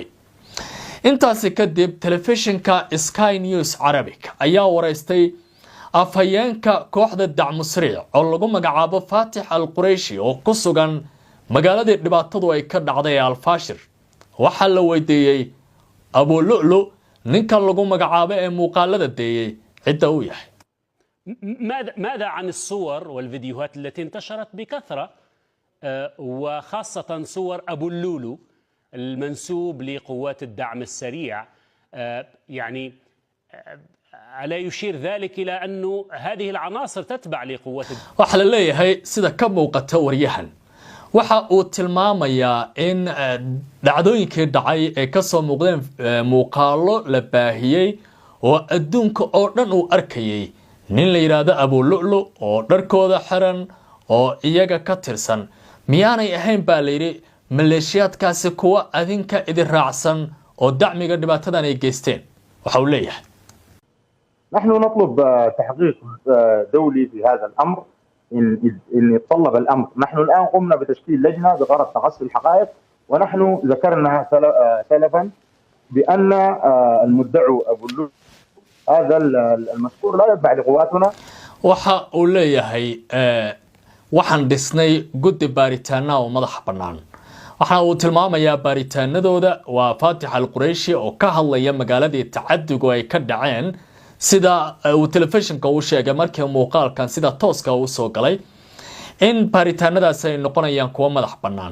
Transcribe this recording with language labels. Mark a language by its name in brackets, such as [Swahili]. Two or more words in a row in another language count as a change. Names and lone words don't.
[Somali] intaasi kadib telefishinka Sky News Arabic ayaa wareystay afhayeenka kooxda dacmo sariic oo lagu magacaabo Fatih Al-Qurayshi oo ku sugan magaalada dhibaatadu ay ka dhacday Al-Fashir. waxa la weydiiyay Abulu'lu ninka lagu magacaabo ee muuqaalada deeyay cidda uu yahay. [Arabic] ماذا عن الصور والفيديوهات التي انتشرت بكثرة وخاصة صور أبولولو المنسوب لقوات الدعم السريع؟ يعني ألا يشير ذلك إلى أنه هذه العناصر تتبع لقوات [Somali] waxa la leeyahay sida ka muuqata waryahan waxa uu tilmaamayaa in dhacdooyinkii dhacay ay ka soo muuqdeen muuqaalo la baahiyay oo adduunka oo dhan uu arkayay nin la yiraahdo Abulu'lu oo dharkooda xiran oo iyaga ka tirsan miyaanay ahayn baa la yiri maleeshiyaadkaasi kuwa adinka idin raacsan oo dacmiga dhibaatadan ay geysteen. waxa uu leeyahay [Arabic] نحن نطلب تحقيق دولي في هذا الامر ان يتطلب الامر. نحن الان قمنا بتشكيل لجنه بغرض تحصي الحقائق، ونحن ذكرنا سلفا بان المدعو أبولولو هذا المذكور لا يتبع لقواتنا. [Somali] waxa uu leeyahay waxaan dhisnay guddi baaritaana oo madax bannaan. waxa uu tilmaamayaa baaritaanadooda waa Fatih Al-Qurayshi oo ka hadlaya magaaladii tacadigu ay ka dhaceen sida uu telefishinka u sheegay markii muuqaalkan sida tooska uu soo galay in baaritaanadaas ay noqonayaan kuwa madax bannaan.